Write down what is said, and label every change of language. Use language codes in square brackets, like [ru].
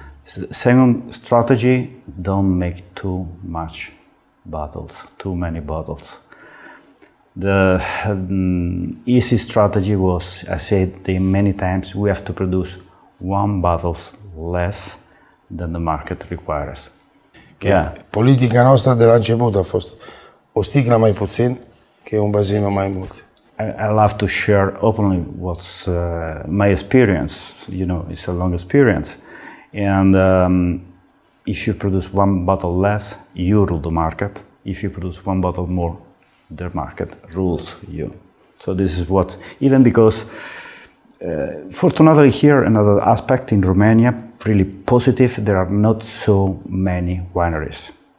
[en] Second strategy, don't make too many bottles. The easy strategy was, I said many times, we have to produce 1 bottle less than the market requires. Yeah. [ro] Politica noastră de la început a fost o sticlă mai puțin, că e un bazin mai mult. [en] I love to share openly what's my experience. You know, it's a long experience, and if you produce one bottle less, you rule the market. If you produce one bottle more, the market rules you. So this is what, even because fortunately here another aspect in Romania, really positive, there are not so many wineries.